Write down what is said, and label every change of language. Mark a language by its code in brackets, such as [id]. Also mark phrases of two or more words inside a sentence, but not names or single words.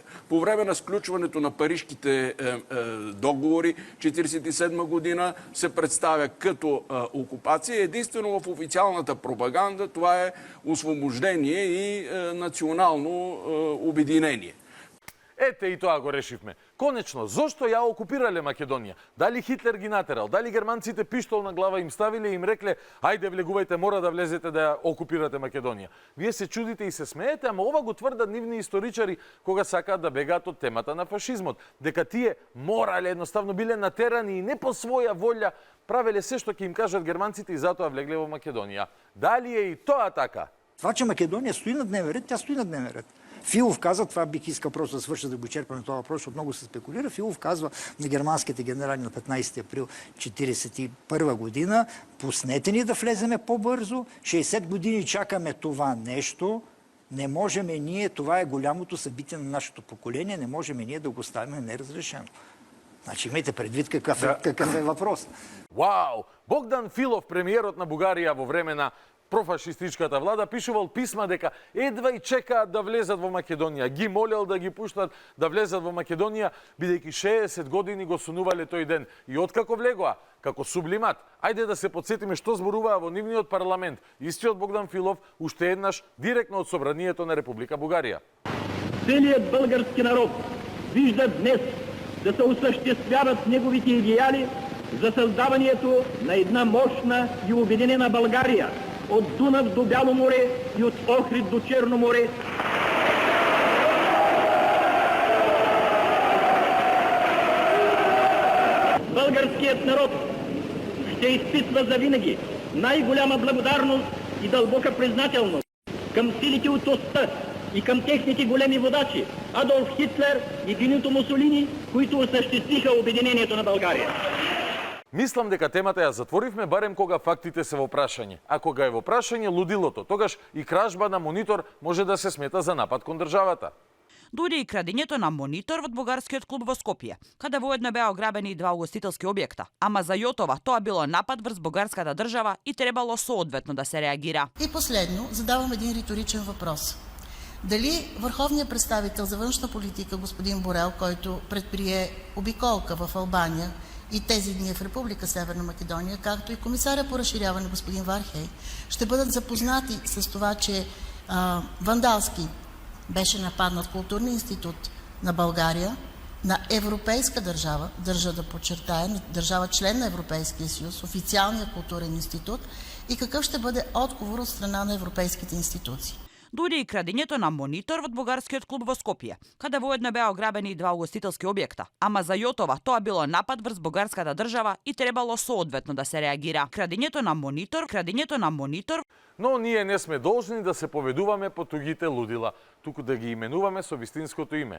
[bg] По време на сключването на парижките договори 1947 година се представя като окупация. Единствено в официалната пропаганда това е освобождение и национално обединение. [mk] Ете и тоа го решивме. Конечно, зошто ја окупирале Македонија? Дали Хитлер ги натерал? Дали германците пиштол на глава им ставиле и им рекле ајде влегувајте, мора да влезете да ја окупирате Македонија? Вие се чудите и се смеете, ама ова го тврдат нивни историчари кога сакаат да бегаат од темата на фашизмот. Дека тие морале, едноставно биле натерани и не по своја волја правеле се што ќе им кажат германците и затоа влегле во Македонија. Дали е и тоа така? [bg] Това, че Македония стои на дневен ред, тя стои на дневен ред. Филов каза, това бих искал просто да свърша да го черпаме това въпрос, защото много се спекулира. Филов казва на германските генерали на 15 април 1941 година, пуснете ни да влеземе по-бързо, 60 години чакаме това нещо, не можем ние, това е голямото събитие на нашето поколение, не можем ние да го оставим неразрешено. Значи имайте предвид какъв е въпрос. [mk] Вау! Богдан Филов, премиерот на Бугарија во време на профашистичката влада, пишувал писма дека едва и чекаат да влезат во Македонија. Ги молел да ги пуштат да влезат во Македонија, бидејќи 60 години го сунувале тој ден. И откако влегоа, како сублимат, ајде да се подсетиме што зборуваа во нивниот парламент. Истиот Богдан Филов, уште еднаш, директно од Собранието на Република Бугарија. [bg] Целият български народ вижда днес да се осъществяват неговите идеали за създаването на една мощна и обединена България, от Дунав до Бяло море и от Охрид до Черно море. българският народ ще изпитва завинаги най-голяма благодарност и дълбока признателност към силите от оста и към техните големи водачи Адолф Хитлер и Бенито Мусолини, които осъществиха обединението на България. [mk] Мислам дека темата ја затворивме барем кога фактите се во прашање. А кога е во прашање лудилото, тогаш и кражба на монитор може да се смета за напад кон државата. Дојде и крадењето на монитор во бугарскиот клуб во Скопје, каде воедно беа ограбени и два угостителски објекта. Ама за Јотова тоа било напад врз бугарската држава и требало соодветно да се реагира. [bg] И последно задавам един риторичен въпрос. Дали върховният представител за външна политика господин Борел, който предприе обиколка в Албания и тези дни в Република Северна Македония, както и комисаря по разширяване господин Вархей, ще бъдат запознати с това, че вандалски беше нападнат културния институт на България, на европейска държава, държа да подчертая, държава член на Европейския съюз, официалния културен институт, и какъв ще бъде отговор от страна на европейските институции. [mk] Дојде и крадењето на монитор во бугарскиот клуб во Скопје, каде воедно беа ограбени и два угостителски објекта. Ама за Јотова тоа било напад врз бугарската држава и требало соодветно да се реагира. Крадењето на монитор. Но ние не сме должни да се поведуваме по тугите лудила, туку да ги именуваме со вистинското име.